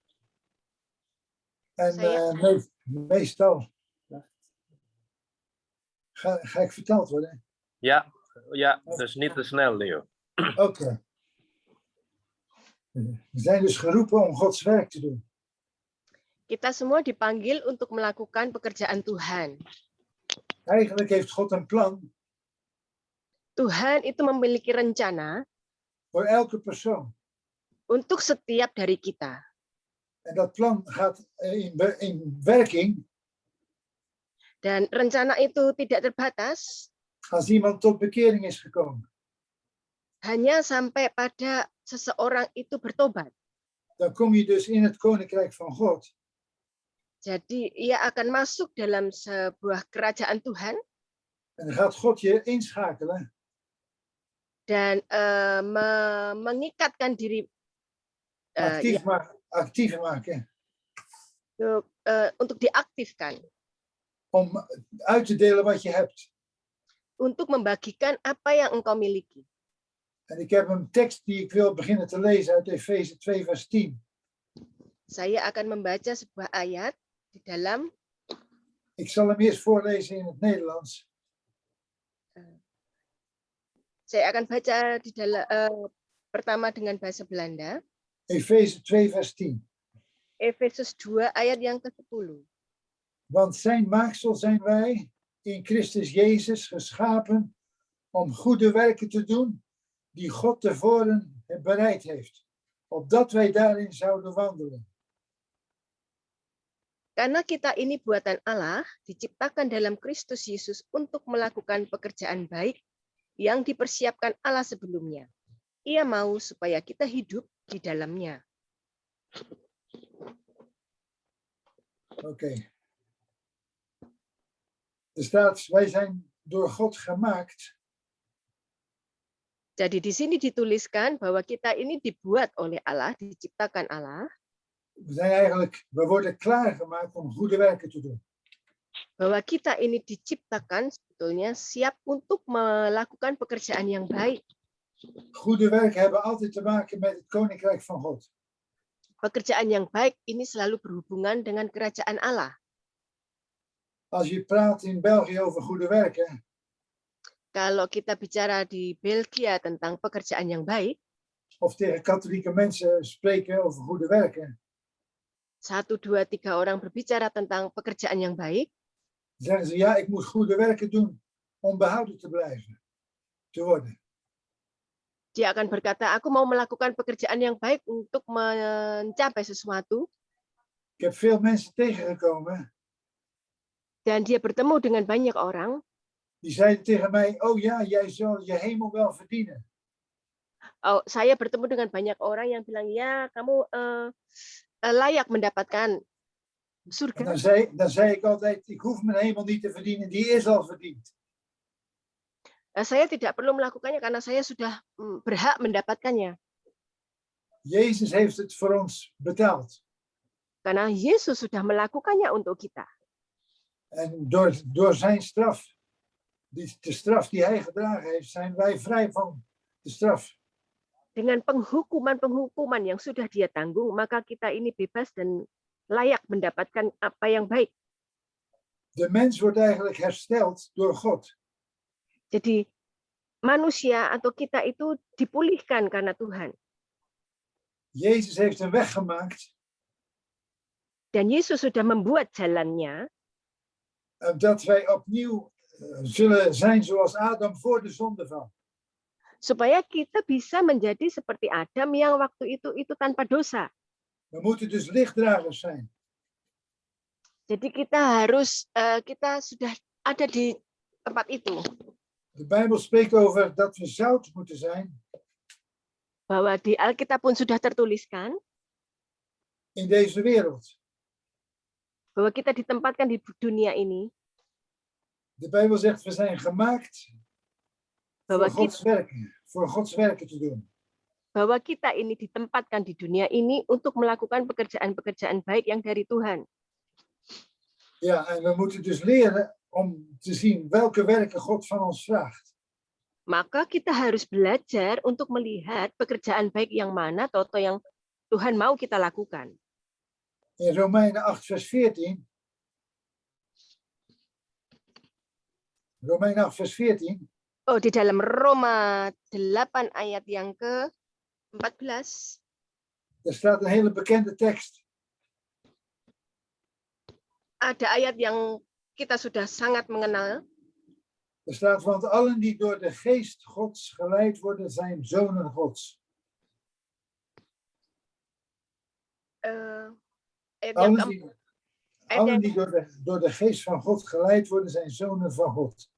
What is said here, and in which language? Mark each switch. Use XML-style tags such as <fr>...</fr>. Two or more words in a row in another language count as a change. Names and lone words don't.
<nl>En meestal ga ik verteld worden. Ja, dus niet te snel, Leo. Oké. We zijn dus geroepen om Gods werk te doen.</nl> <id>Kita semua dipanggil untuk melakukan pekerjaan Tuhan.</id> <nl>Eigenlijk heeft God een plan</nl> <id>Tuhan itu memiliki rencana</id> <nl>voor elke persoon.</nl> <id>untuk setiap dari kita.</id> <nl>En dat plan gaat in werking</nl> <id>Dan rencana itu tidak terbatas</id> <nl>als iemand tot bekering is gekomen.</nl> <id>hanya sampai pada seseorang itu bertobat.</id> <nl>Dan kom je dus in het koninkrijk van God.</nl> <id>Jadi ia akan masuk dalam sebuah kerajaan Tuhan</id> <nl>En dan gaat God je inschakelen</nl> <id>dan mengikatkan diri</id> <nl>actief maken</nl> <id>untuk diaktifkan,</id> <nl>om uit te delen wat je hebt.</nl> <id>untuk membagikan apa yang engkau miliki.</id> <nl>En ik heb een tekst die ik wil beginnen te lezen uit Efeze 2 vers 10.</nl> <id>Saya akan membaca sebuah ayat di dalam,</id> <nl>Ik zal hem eerst voorlezen in het Nederlands.</nl> <id>saya akan baca di dalam pertama dengan bahasa Belanda.</id> <nl>Efeze 2 vers 10.</nl> <id>Efesus 2 ayat yang ke-10.</id> <nl>Want zijn maaksel zijn wij in Christus Jezus geschapen om goede werken te doen die God tevoren bereid heeft, opdat wij daarin zouden wandelen.</nl> <id>Karena kita ini buatan Allah, diciptakan dalam Kristus Yesus untuk melakukan pekerjaan baik yang dipersiapkan Allah sebelumnya. Ia mau supaya kita hidup di dalamnya.</id> <nl>Oké. Er staat, wij zijn door God gemaakt.</nl> <id>Jadi di sini dituliskan bahwa kita ini dibuat oleh Allah, diciptakan Allah.</id> <nl>We worden klaargemaakt om goede werken te doen.</nl> <id>Bahwa kita ini diciptakan sebetulnya siap untuk melakukan pekerjaan yang baik.</id> <nl>Goede werken hebben altijd te maken met het koninkrijk van God.</nl> <id>Pekerjaan yang baik ini selalu berhubungan dengan kerajaan Allah.</id> <nl>Als je praat in België over goede werken,</nl> <id>Kalau kita bicara di Belgia tentang pekerjaan yang baik,</id> <nl>of tegen katholieke mensen spreken over goede werken,</nl> <id>1, 2, 3 orang berbicara tentang pekerjaan yang baik,</id> <nl>zeggen ze, ja, ik moet goede werken doen om behouden te worden.</nl> <id>dia akan berkata, aku mau melakukan pekerjaan yang baik untuk mencapai sesuatu.</id> <nl>Ik heb veel mensen tegengekomen,</nl> <id>Dan dia bertemu dengan banyak orang.</id> <nl>die zeiden tegen mij, oh ja, jij zal je hemel wel verdienen.</nl> <id>Oh, saya bertemu dengan banyak orang yang bilang, ya kamu layak mendapatkan</id> <nl>En</nl> <id>surga.</id> <nl>dan zei ik altijd, ik hoef mijn hemel niet te verdienen, die is al verdiend.</nl> <id>Saya tidak perlu melakukannya karena saya sudah berhak mendapatkannya.</id> <nl>Jezus heeft het voor ons betaald.</nl> <id>Karena Yesus sudah melakukannya untuk kita.</id> <nl>En door zijn straf, de straf die hij gedragen heeft, zijn wij vrij van de straf.</nl> <id>Dengan penghukuman yang sudah dia tanggung, maka kita ini bebas dan layak mendapatkan apa yang baik.</id> <nl>De mens wordt eigenlijk hersteld door God.</nl> <id>Jadi manusia atau kita itu dipulihkan karena Tuhan.</id> <nl>Jezus heeft een weg gemaakt.</nl> <id>Dan Yesus sudah membuat jalannya.</id> <nl>Dat wij opnieuw zullen zijn zoals Adam voor de zondeval.</nl> <id>Supaya kita bisa menjadi seperti Adam yang waktu itu tanpa dosa.</id> <nl>We moeten dus lichtdragers zijn.</nl> <id>Jadi kita harus, kita sudah ada di tempat itu.</id> <nl>De Bijbel spreekt over dat we zout moeten zijn.</nl> <id>Bahwa di Alkitab pun sudah tertuliskan.</id> <nl>In deze wereld.</nl> <id>Bahwa kita ditempatkan di dunia ini.</id> <nl>De Bijbel zegt we zijn gemaakt voor Gods werken te doen.</nl> <id>Bahwa kita ini ditempatkan di dunia ini untuk melakukan pekerjaan-pekerjaan baik yang dari Tuhan.</id> <nl>Ja, en we moeten dus leren om te zien welke werken God van ons vraagt.</nl> <id>Maka kita harus belajar untuk melihat pekerjaan baik yang mana atau yang Tuhan mau kita lakukan.</id> <nl>In Romeinen 8 vers 14. Romeinen 8 vers 14.</nl> <id>Oh, di dalam Roma 8 ayat yang ke-14.</id> <nl>Er staat een hele bekende tekst.</nl> <id>Ada ayat yang kita sudah sangat mengenal.</id> <nl>Er staat, want allen die door de geest Gods geleid worden, zijn zonen Gods. Allen die door de geest van God geleid worden, zijn zonen van God.</nl>